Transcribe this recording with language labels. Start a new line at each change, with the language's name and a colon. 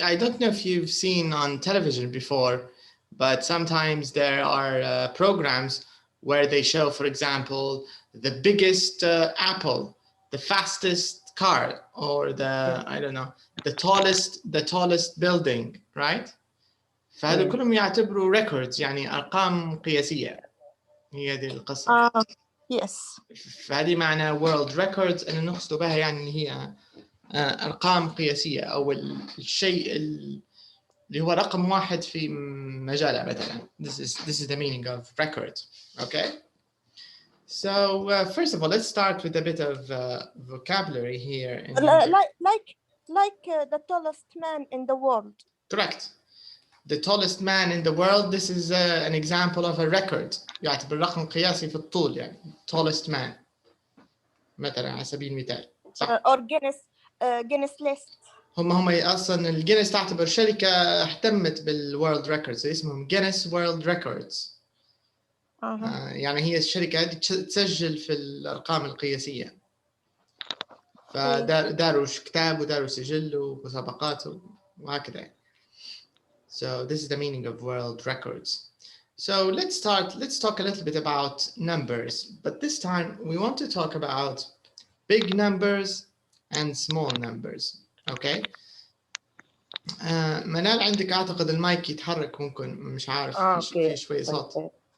English: I don't know if you've seen on television before, but sometimes there are programs where they show, for example, the biggest apple, the fastest car, or the tallest building, right?
Arabic: فهذا كلهم يعتبروا records يعني أرقام قياسية. هي هذه القصة.
English: Yes.
Arabic: فهذه معنى world records أن نقصد بها يعني إن هي أرقام قياسية أو الشيء اللي هو رقم واحد في مجاله مثلا.
English: This is the meaning of record. Okay. So first of all, let's start with a bit of vocabulary here. Like the tallest man in the world. Correct. The tallest man in the world. This is an example of a record.
Arabic: يعتبر رقم قياسي في الطول يعني.
English: Tallest man.
Arabic: مثلا على سبيل المثال.
English: Or Guinness جينيس ليست.
Arabic: هم اصلا الجينيس تعتبر شركه اهتمت بالورلد ريكوردز، اسمهم جينيس وورلد ريكوردز. يعني هي الشركه هذه تسجل في الارقام القياسيه، فداروا كتاب وداروا سجل ومسابقات وهكذا.
English: So this is the meaning of world records. So let's talk a little bit about numbers, but this time we want to talk about big numbers and small numbers. Okay.
Arabic: منال عندك اعتقد المايك يتحرك، ممكن مش عارف في شوية صوت.